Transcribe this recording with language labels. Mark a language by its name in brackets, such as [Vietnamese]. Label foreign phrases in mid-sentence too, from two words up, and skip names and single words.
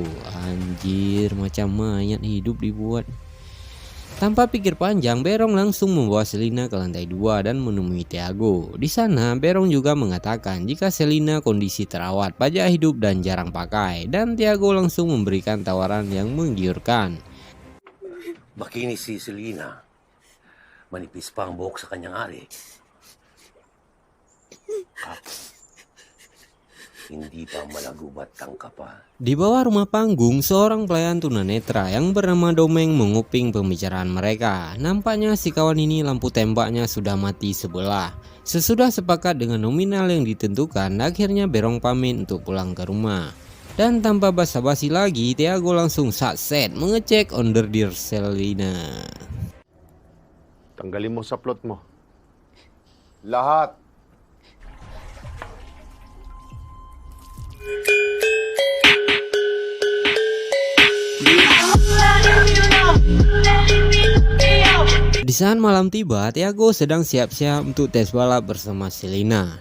[Indonesian] Anjir, macam mayat hidup dibuat. Tanpa pikir panjang, Berong langsung membawa Selina ke lantai 2 dan menemui Tiago. Di sana, Berong juga mengatakan jika Selina kondisi terawat, pajak hidup dan jarang pakai, dan Tiago langsung memberikan tawaran yang menggiurkan. [Filipino] Makinis si Selina. Manipis pa ang buhok sa kanyang ari. Hindi pa malagubat ang kapa. [Indonesian] Di bawah rumah panggung, seorang pelayan tunanetra yang bernama Domeng menguping pembicaraan mereka. Nampaknya si kawan ini lampu tembaknya sudah mati sebelah. Sesudah sepakat dengan nominal yang ditentukan, akhirnya Berong pamit untuk pulang ke rumah. Dan tanpa basa-basi lagi, Tiago langsung satset mengecek onderdir Selina. [Filipino] Tanggalin mo sa plot mo. Lahat. [Indonesian] Di saat malam tiba, Tiago sedang siap-siap untuk tes balap bersama Selina.